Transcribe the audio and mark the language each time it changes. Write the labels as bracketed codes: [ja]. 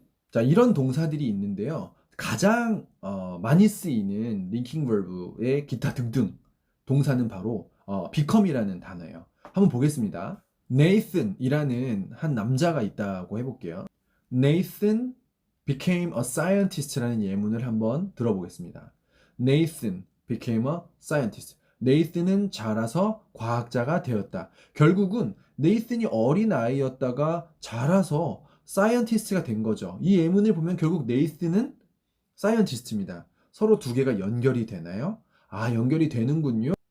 [ko] 자, 이런 동사들이 있는데요. 가장 많이 쓰이는 링킹 벌브의 기타 등등 동사는 바로 become이라는 단어예요. 한번 보겠습니다. Nathan이라는 한 남자가 있다고 해볼게요. [en] Nathan became a scientist라는 [ko] 예문을 한번 들어보겠습니다. [en] Nathan became a scientist. [ko] 네이슨은 자라서 과학자가 되었다. 결국은 네이슨이 어린 아이였다가 자라서 사이언티스트가 된 거죠. 이 예문을 보면 결국 네이슨은 사이언티스트입니다. 서로 두 개가 연결이 되나요? 연결이 되는군요.